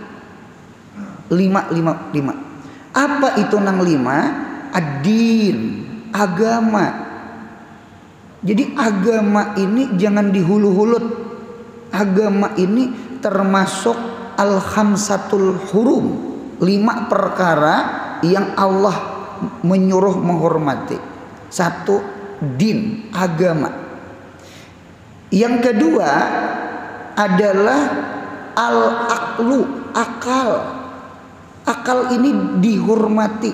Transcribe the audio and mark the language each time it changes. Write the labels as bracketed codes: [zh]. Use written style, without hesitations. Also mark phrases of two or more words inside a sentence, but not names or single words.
[id] 5. Apa itu nang 5? Ad-din, agama. Jadi agama ini jangan dihulu-hulut. Agama ini termasuk [ar] الخمسة الحرم, [id] 5 perkara yang Allah menyuruh menghormati. 1, din, agama. Yang kedua adalah al-aqlu, akal. Akal ini dihormati.